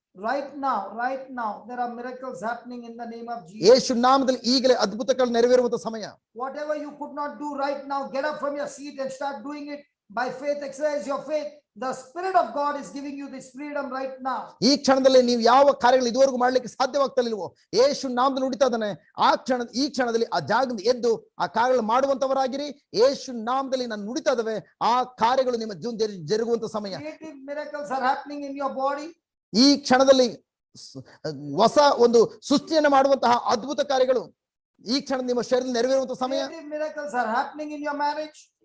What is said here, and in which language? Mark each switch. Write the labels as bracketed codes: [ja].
[en] Right now, there are miracles happening in the name of Jesus. [kn] ಯೇಸು ನಾಮದಲ್ಲಿ ಈಗಲೇ ಅದ್ಭುತಗಳು ನೆರವೇರುವಂತ ಸಮಯ. [en] Whatever you could not do right now, get up from your seat and start doing it by faith. Exercise your faith. The Spirit of God is giving you this freedom right now. [kn] ಈ ಕ್ಷಣದಲ್ಲಿ ನೀವು ಯಾವ ಕಾರ್ಯಗಳು ಇದುವರೆಗೂ ಮಾಡ್ಲಿಕ್ಕೆ ಸಾಧ್ಯವಾಗ್ತಲಿಲ್ವೋ, ಯೇಸು ನಾಮದಲ್ಲಿ ನುಡಿತಾ ಇದ್ದಾನೆ, ಈ ಕ್ಷಣದಲ್ಲಿ ಆ ಜಾಗದಿಂದ ಎದ್ದು ಆ ಕಾರ್ಯಗಳು ಮಾಡುವಂತವರಾಗಿರಿ. ಯೇಸು ನಾಮದಲ್ಲಿ ನಾನು ನುಡಿತಾ ಇದ್ದಾವೆ, ಆ ಕಾರ್ಯಗಳು ನಿಮ್ಮ ಜೀವನ ಜರುಗುವಂತ ಸಮಯ. [en] Creative miracles are happening in your body. [kn] ಈ ಕ್ಷಣದಲ್ಲಿ ಹೊಸ ಒಂದು ಸೃಷ್ಟಿಯನ್ನು ಮಾಡುವಂತಹ ಅದ್ಭುತ ಕಾರ್ಯಗಳು ಈ ಕ್ಷಣ ನಿಮ್ಮ ಶರೀರದಲ್ಲಿ ನೆರವೇರುವಂತಹ ಸಮಯ. [en] Creative miracles are happening in your marriage.